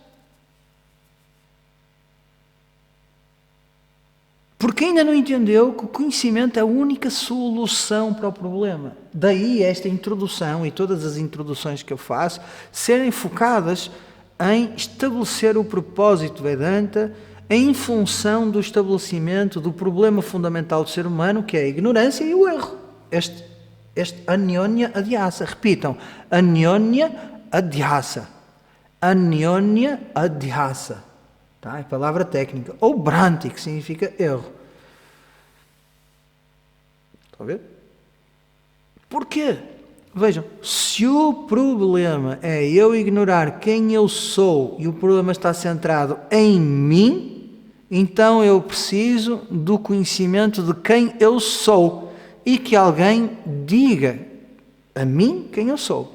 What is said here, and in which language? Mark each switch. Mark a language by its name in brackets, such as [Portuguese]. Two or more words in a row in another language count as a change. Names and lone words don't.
[Portuguese] Porque ainda não entendeu que o conhecimento é a única solução para o problema. Daí esta introdução e todas as introduções que eu faço serem focadas em estabelecer o propósito Vedanta em função do estabelecimento do problema fundamental do ser humano, que é a ignorância e o erro. Este [Sanskrit] anyonya adhyasa. [Portuguese] Repitam, [Sanskrit] anyonya adhyasa. Anyonya adhyasa. [Portuguese] Tá? É palavra técnica. Ou bhranti, que significa erro. Estão a ver? Porquê? Vejam, se o problema é eu ignorar quem eu sou e o problema está centrado em mim, então eu preciso do conhecimento de quem eu sou e que alguém diga a mim quem eu sou.